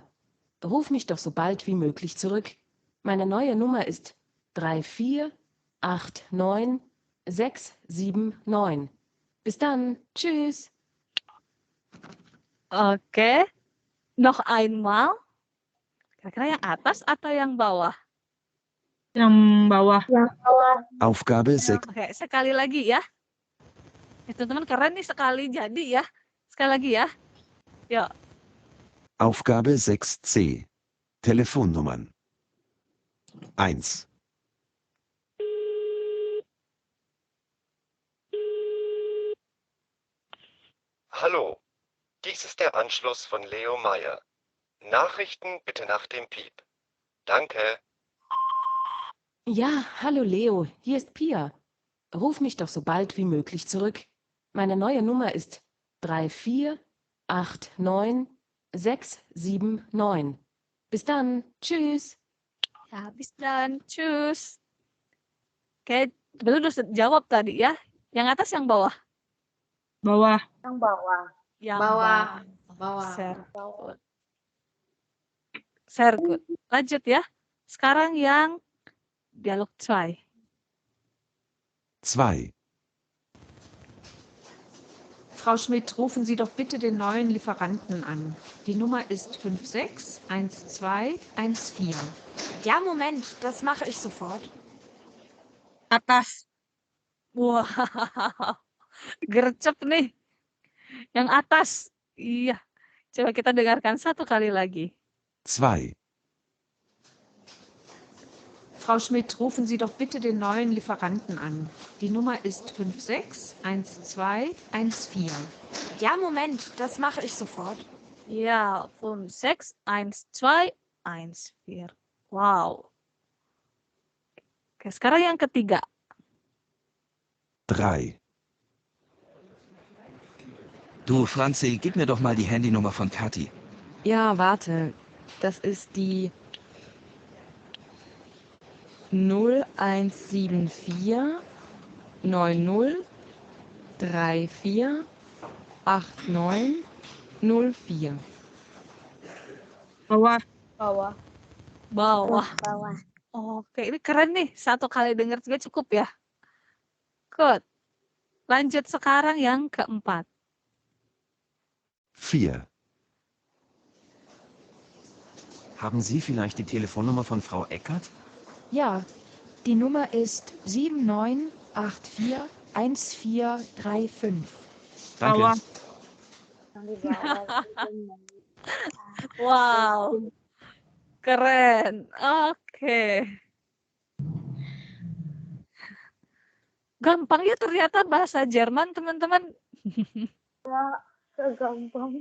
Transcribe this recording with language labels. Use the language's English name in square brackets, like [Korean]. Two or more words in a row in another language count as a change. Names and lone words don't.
[German] Ruf mich doch so bald wie möglich zurück. Meine neue Nummer ist 3489679. Bis dann, tschüss. Oke, noch einmal. [Indonesian] Kira-kira yang atas atau yang bawah? Yang bawah. Yang bawah. [German] Aufgabe 6. [Indonesian] Oke, sekali lagi ya. Teman-teman keren nih sekali jadi ya. Sekali lagi ya. Yuk. [German] Aufgabe 6c. Telefonnummern. 1. Hallo, dies ist der Anschluss von Leo Meyer. Nachrichten bitte nach dem Piep. Danke. Ja, hallo Leo, hier ist Pia. Ruf mich doch so bald wie möglich zurück. Meine neue Nummer ist 3489679. Bis dann, tschüss. Ya, bis dan. Tschüss. [Indonesian] Oke, betul udah jawab tadi ya. Yang atas yang bawah? Bawah. Yang bawah. Yang Bawah. Bawah. Sergut. Sergut. Lanjut ya. Sekarang yang dialog 2. [German] 2. Frau Schmidt, rufen Sie doch bitte den neuen Lieferanten an. Die Nummer ist 561214. Ja, Moment, das mache ich sofort. [Indonesian] Atas. Wah, gercep nih. Yang atas. Iya. Coba kita dengarkan satu kali lagi. [German] 2. Frau Schmidt, rufen Sie doch bitte den neuen Lieferanten an. Die Nummer ist 561214. Ja, Moment, das mache ich sofort. [Indonesian] Ya, 561214. Wow. Oke, sekarang yang ketiga. [German] 3. Du, Franzi, gib mir doch mal die Handynummer von Kathi. Ja, warte. Das ist die 0174 90 34 89 04. [Indonesian] Bawah. Bawah. Bawah. Bawah. Oke, ini keren nih. Satu kali dengar juga cukup ya. Good. Lanjut sekarang yang keempat. [German] 4. Haben Sie vielleicht die Telefonnummer von Frau Eckert? Ja, die Nummer ist 79841435. Danke. [Indonesian] Wow, keren. Oke. Gampang ya ternyata bahasa Jerman, teman-teman. Gampang.